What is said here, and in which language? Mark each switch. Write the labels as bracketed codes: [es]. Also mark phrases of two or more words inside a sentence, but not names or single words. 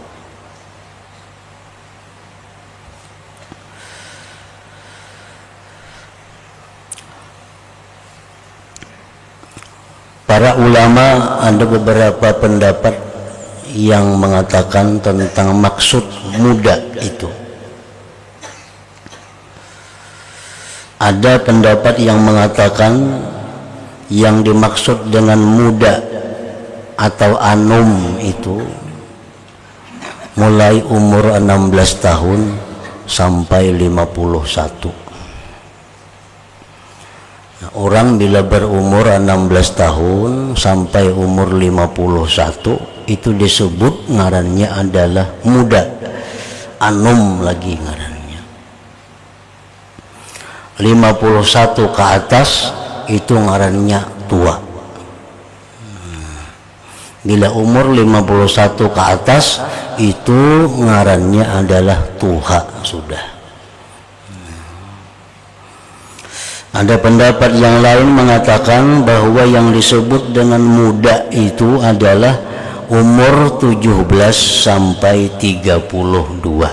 [id] Para ulama ada beberapa pendapat yang mengatakan tentang maksud muda itu. Ada pendapat yang mengatakan yang dimaksud dengan muda atau anum itu mulai umur 16 tahun sampai 51. Orang bila berumur 16 tahun sampai umur 51 itu disebut ngarannya adalah muda. [bjn] Anum lagi ngarannya. [id] 51 ke atas itu ngarannya tua. Bila umur 51 ke atas itu ngarannya adalah tua sudah. Ada pendapat yang lain mengatakan bahwa yang disebut dengan muda itu adalah umur 17 sampai 32.